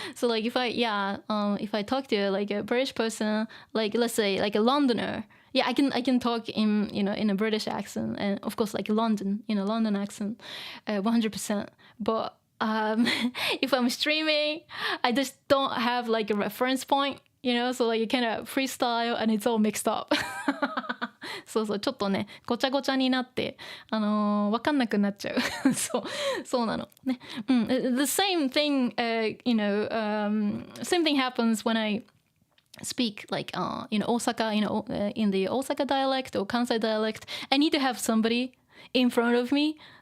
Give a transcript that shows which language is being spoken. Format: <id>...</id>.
<en>So like if I talk to like a British person, like let's say like a Londoner, I can talk in a British accent, and of course like London accent, 100%. But if I'm streaming, I just don't have like a reference point, so like you kind of freestyle and it's all mixed up.</en> <ja>そうちょっとねごちゃごちゃになってわかんなくなっちゃう。そうなのね。</ja> <en>The same thing, same thing happens when I speak like Osaka, in the Osaka dialect or Kansai dialect. I need to have somebody in front of me.</en>